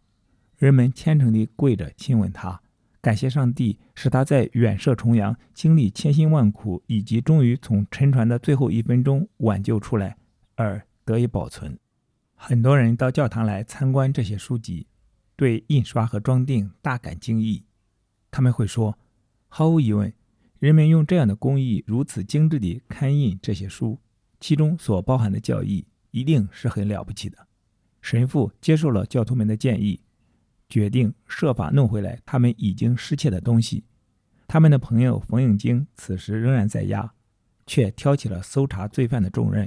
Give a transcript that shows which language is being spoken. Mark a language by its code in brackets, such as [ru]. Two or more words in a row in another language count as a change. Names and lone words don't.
[zh] 人們虔誠地跪着親吻他，感謝上帝使他在遠涉重洋，經歷千辛萬苦，以及終於從沉船的最後1分鐘挽救出來而得以保存。很多人到教堂來參觀這些書籍，對印刷和裝訂大感驚異。他們會說，毫無疑問，人們用這樣的工藝如此精緻地刊印這些書，其中所包含的教義一定是很了不起的。神父接受了教徒們的建議，決定設法弄回來他們已經失竊的東西。他們的朋友馮應京此時仍然在押，卻挑起了搜查罪犯的重任。